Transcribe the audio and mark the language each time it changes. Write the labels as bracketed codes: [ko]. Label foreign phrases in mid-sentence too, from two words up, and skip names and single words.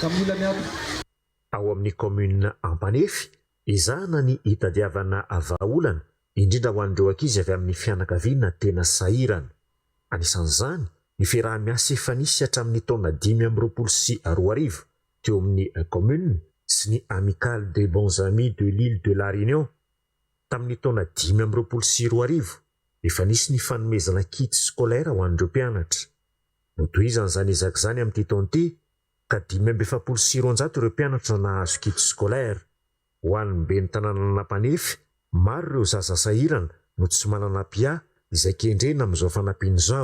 [mg] Ao amin'ny commune Ampanefy izahana ny hitadiavana vahaolana indrindra ho an'ireo ankizy avy amin'ny fianakaviana tena sahirana. Anisan'izany ny fiaraha-miasa efa nisy hatramin'ny taona 2022 teo amin'ny commune sy ny Amicale des bons amis de l'île de la Réunion. Tamin'ny taona 2022 efa nisy ny fanomezana [fr] kit scolaire [mg] ho an'ireo mpianatra. Notohizana izany ezak'izany amin'ity taona ity ka 570 ireo mpianatra nahazo [fr] kit scolaire. [mg] Ho an'ny ben'ny tanàna Apanefy, maro ireo zaza sahirana no tsy manana pia izay kendrena amin'izao fanampiana izao.